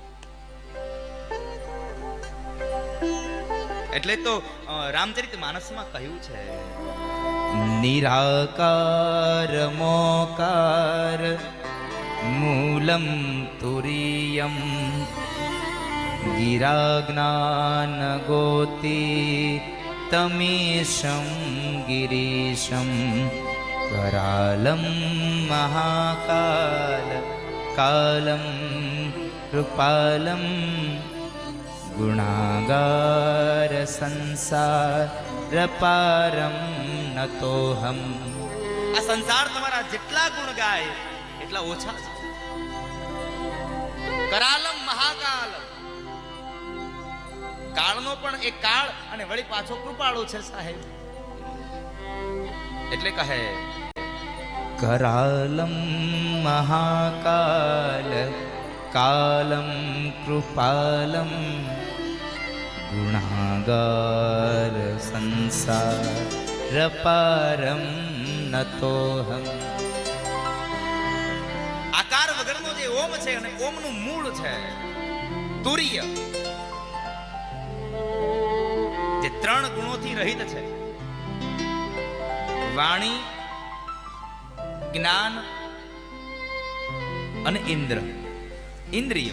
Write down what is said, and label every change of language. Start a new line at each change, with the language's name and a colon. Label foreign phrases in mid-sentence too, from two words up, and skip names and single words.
Gujarati: એટલે તો રામચરિત માનસમાં કહ્યું છે
Sanskrit: નિરાકાર મોકાર મૂલમ તુરીયમ ગિરાજ્ઞાન ગોતી તમીશમ ગિરીશમ करालम महाकाल कालम कृपालम गुणागार संसार पारम नतोहम.
Gujarati: આ સંસાર તમારા જેટલા ગુણ ગાય એટલા ઓછા છે.
Sanskrit: કરાલમ મહાકાલ,
Gujarati: કાળનો પણ એક કાળ અને વળી પાછો કૃપાળો છે સાહેબ. એટલે કહે
Sanskrit: करालम महाकाल कालम कृपालम गुणागार संसार पारम नतोहम.
Gujarati: આકાર વગરનો જે ઓમ છે અને ઓમનું મૂળ છે તુર્ય, જે 3 ગુણોથી રહિત છે, વાણી, જ્ઞાન અને ઇન્દ્રિય.